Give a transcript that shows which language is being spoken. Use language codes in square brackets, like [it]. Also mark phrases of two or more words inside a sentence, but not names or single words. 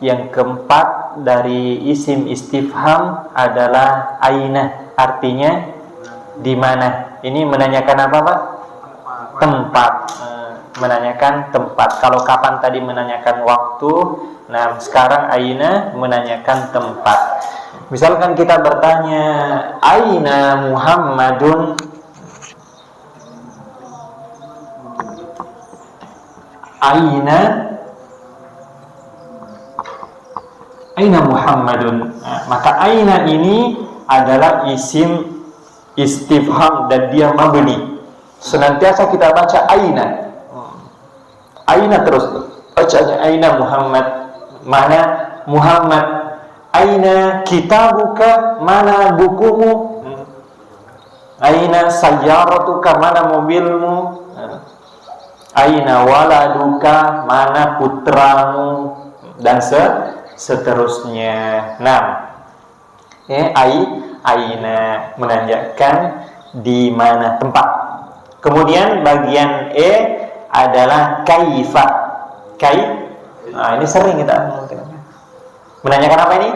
[id] Yang keempat dari isim istifham adalah aina, artinya di mana. Ini menanyakan apa, Pak? Tempat. Menanyakan tempat. Kalau kapan tadi menanyakan waktu, nah sekarang aina menanyakan tempat. Misalkan kita bertanya, [ar] أين محمدٌ? أين محمدٌ. [id] Nah, maka aina ini adalah isim istifham dan dia mabni. Senantiasa kita baca aina. Aina terus bacanya [ar] أين محمد. [id] Mana Muhammad? [ar] أين كتابك? [id] Mana bukumu? [ar] أين سيارتك? [id] Mana mobilmu? [ar] أين ولدك? [id] Mana putramu? Dan seterusnya. Nah, aina menanyakan di mana tempat. Kemudian bagian adalah kaifa. Nah, ini sering kita menanyakan apa ini?